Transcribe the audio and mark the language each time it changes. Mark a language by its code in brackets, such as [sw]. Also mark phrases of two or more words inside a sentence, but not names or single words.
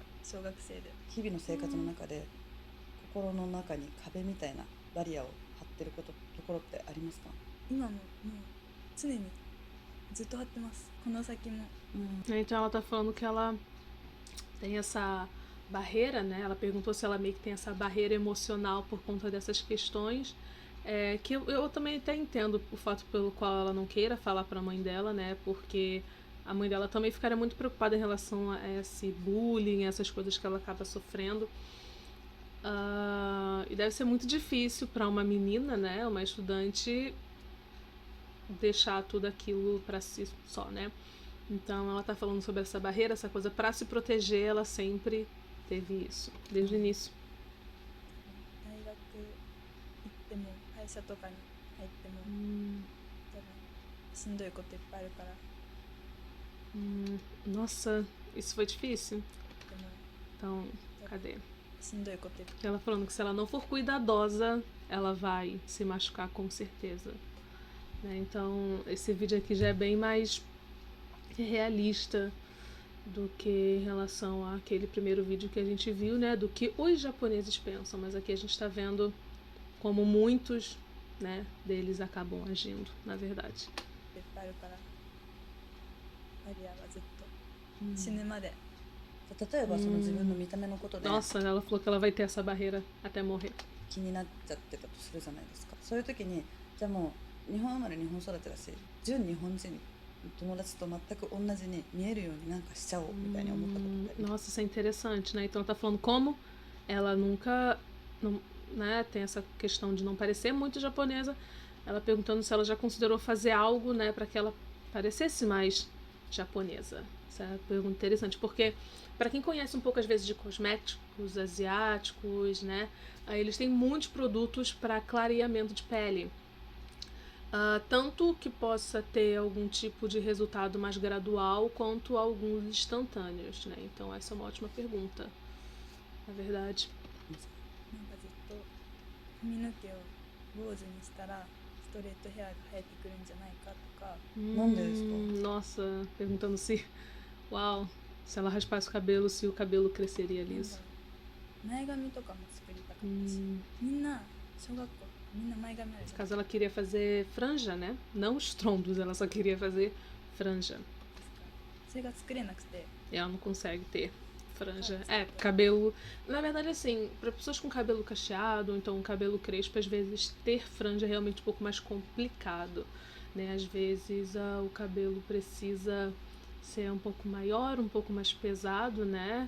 [ja] 小学生で。日々の生活の中で心の中に壁みたいなバリアを張ってるところってありますか？今ももう常にずっと張ってます。この先も。 [pt] Então ela tá falando que ela tem essa barreira, né? Ela perguntou se ela meio que tem essa barreira emocional por conta dessas questões. Que eu também até entendo o fato pelo qual ela não queira falar para a mãe dela, né? Porque a mãe dela também ficaria muito preocupada em relação a esse bullying, essas coisas que ela acaba sofrendo. E deve ser muito difícil para uma menina, né? Uma estudante deixar tudo aquilo para si só, né? Então ela tá falando sobre essa barreira, essa coisa para se proteger, ela sempre teve isso, desde o início. [ja] 大学行っても会社とかに入っても多分しんどいこといっぱいあるから。 [pt] Nossa, isso foi difícil. [ja] でも [pt] Então, cadê? [ja] しんどいこと言って [pt] Ela falando que se ela não for cuidadosa, ela vai se machucar com certeza. Né? Então, esse vídeo aqui já é bem mais realista do que em relação àquele primeiro vídeo que a gente viu, né? Do que os japoneses pensam. Mas aqui a gente está vendo como muitos, né, deles acabam agindo, na verdade. [ja] いっぱいあるからマリアはずっと死ぬまで例えばその自分の見た目のことで [pt] Nossa, ela falou que ela vai ter essa barreira até morrer. [ja] 気になっちゃってたとするじゃないですか。そういう時にじゃあもう日本生まれ日本育てだし純日本人の友達と全く同じに見えるようになんかしちゃおうみたいに思ったことってあります [pt] Nossa, isso é interessante, né? Então ela tá falando como ela nunca, não, né, tem essa questão de não parecer muito japonesa. Ela perguntando se ela já considerou fazer algo, né, para que ela parecesse mais japonesa. Essa é uma pergunta interessante, porque para quem conhece um pouco às vezes de cosméticos asiáticos, né, eles têm muitos produtos para clareamento de pele. Tanto que possa ter algum tipo de resultado mais gradual, quanto alguns instantâneos, né? Então essa é uma ótima pergunta, na verdade. [ja] なんかずっと髪の毛を坊主にしたらストレートヘアが生えてくるんじゃないかとか [pt] Onde é isso? Nossa, perguntando se, uau, se ela raspasse o cabelo, se o cabelo cresceria [ja] なんだろ [pt] liso. [ja] う前髪とかも作りたかったし、みんな小学校みんな前髪ある [pt] No [ja] じゃない [pt] caso, ela queria fazer franja, né? Não os trondos, ela só queria fazer franja. [ja] ですか。それが作れなくて [pt] E ela não consegue ter franja. É, cabelo. Na verdade, assim, para pessoas com cabelo cacheado, ou então cabelo crespo, às vezes ter franja é realmente um pouco mais complicado, né? Às vezes o cabelo precisa ser um pouco maior, um pouco mais pesado, né?